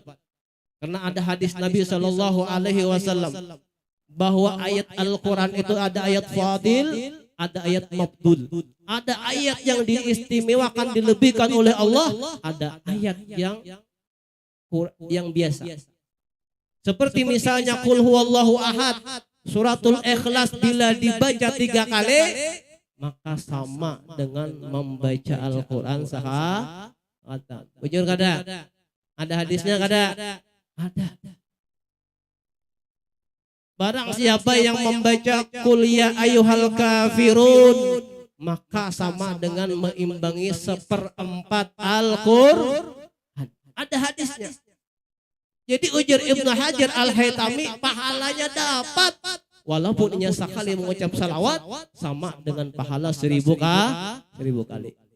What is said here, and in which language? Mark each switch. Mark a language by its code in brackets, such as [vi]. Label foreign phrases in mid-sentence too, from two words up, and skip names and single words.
[bjn] Karena ada hadis Nabi [ar] صلى الله عليه وسلم [bjn] bahwa ayat Al-Quran itu ada ayat fadil, ada ayat mabdul, ada ayat yang diistimewakan dilebihkan oleh Allah, ada ayat yang biasa. Seperti misalnya [ar] قل هو الله أحد, [bjn] suratul Ikhlas bila dibaca 3 kali maka sama dengan membaca Al-Quran sahatan. Bujur kada? Ada hadisnya kada? Ada. Barang siapa yang membaca [ar] قل يا أيها الكافرون, [bjn] maka sama dengan meimbangi 1/4 Al-Quran. Ada hadisnya. Jadi ujar Ibnu Hajar Al-Haytami pahalanya dapat. Walaupun ia sekali mengucap salawat sama dengan pahala 1000 kali.